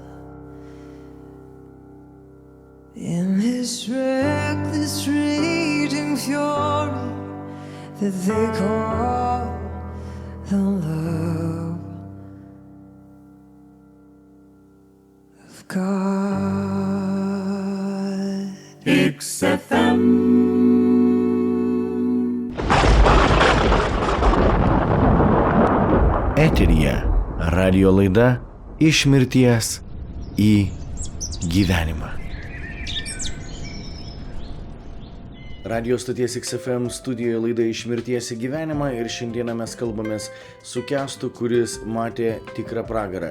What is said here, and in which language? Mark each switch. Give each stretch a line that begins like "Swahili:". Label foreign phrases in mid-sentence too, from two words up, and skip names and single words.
English: In this reckless raging fury that they call the love of God.
Lithuanian: Eteryje radio laida Iš mirties į gyvenimą. Radio stoties XFM studijoje laida Iš mirties į gyvenimą ir šiandieną mes kalbamės su Kęstu, kuris matė tikrą pragarą.